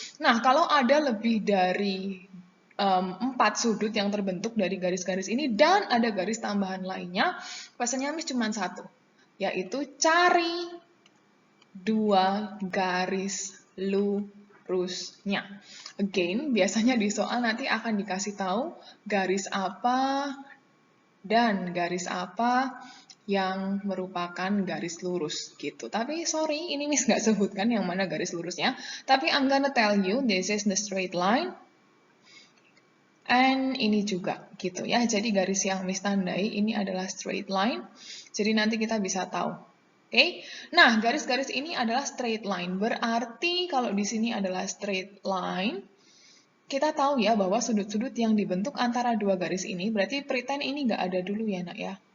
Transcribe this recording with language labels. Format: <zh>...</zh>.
<id>Nah, kalau ada lebih dari 4 sudut yang terbentuk dari garis-garis ini dan ada garis tambahan lainnya, pesannya Miss cuma satu, yaitu cari dua garis lurusnya. Again, biasanya di soal nanti akan dikasih tahu garis apa dan garis apa yang merupakan garis lurus gitu. Tapi sorry, ini Miss nggak sebutkan yang mana garis lurusnya.</id> <en>Tapi I'm gonna tell you, this is the straight line.</en> <id>And ini juga gitu ya. Jadi garis yang Miss tandai ini adalah straight line. Jadi nanti kita bisa tahu. Oke. Nah, garis-garis ini adalah straight line. Berarti kalau di sini adalah straight line, kita tahu ya bahwa sudut-sudut yang dibentuk antara dua garis ini, berarti pretend ini nggak ada dulu ya, nak ya.</id>